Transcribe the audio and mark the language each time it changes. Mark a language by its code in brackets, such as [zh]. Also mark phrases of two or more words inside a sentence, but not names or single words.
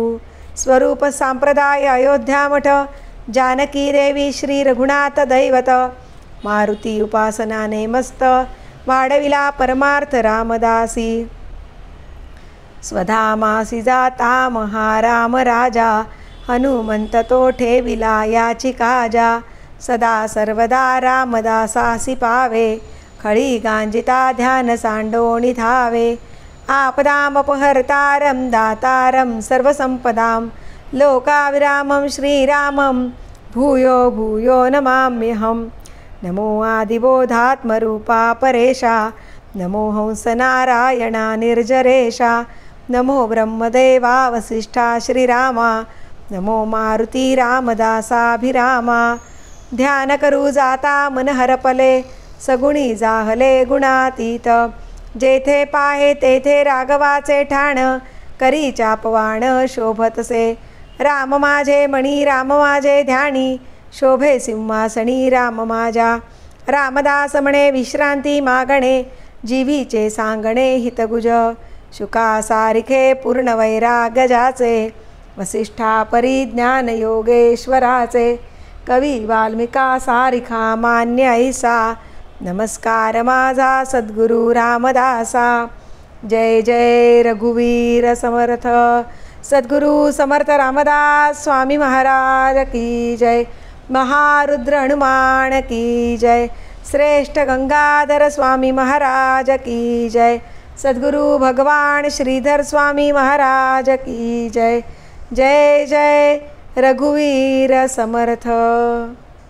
[mr] स्वरूप संप्रदाय अयोध्या मठ, जानकी देवी श्री रघुनाथ दैवत. मारुती उपासनाने मस्त, वाढविला परमार्थ रामदासी. स्वधामासी जाता महाराम राजा, हनुमंत तो ठेविला याची काजा. सदा सर्वदा रामदासासी पावे, खळी गांजिता ध्यान सांडोणी धावे. [sa] आपदामपहर्तारं दातारं सर्वसंपदां, लोकाविरामं श्रीरामं भूयो भूयो नमाम्यहम्. [mr] नमो आदिबोधात्मरूपा परेशा, नमो हंसनारायणा निर्जरेशा. नमो ब्रह्मदेवा वसिष्ठा श्रीरामा, नमो मारुती रामदासाभिरामा. ध्यान करू जाता मन हरपले, सगुणी जाहले गुणातीत. जेथे पाहे तेथे राघवाचे ठाण, करी चापवाण शोभतसे. राम माझे मणी राम माझे ध्यानी, शोभे सिंहासनी राम माझ्या. रामदास म्हणे विश्रांती मागणे, जीवीचे सांगणे हितगुज. शुका सारिखे पूर्ण वैराग्य ज्याचे, वसिष्ठा परिज्ञान योगेश्वराचे. कवी वाल्मिका सारिखा मान्य ऐसा, नमस्कार माझा सद्गुरु रामदासा. जय जय रघुवीर समर्थ. सद्गुरु समर्थ रामदास स्वामी महाराज [hi] की जय. [mr] महारुद्र हनुमान [hi] की जय. [mr] श्रेष्ठ गंगाधर स्वामी महाराज [hi] की जय. [mr] सद्गुरु भगवान श्रीधर स्वामी महाराज [hi] की जय. [mr] जय जय रघुवीर समर्थ.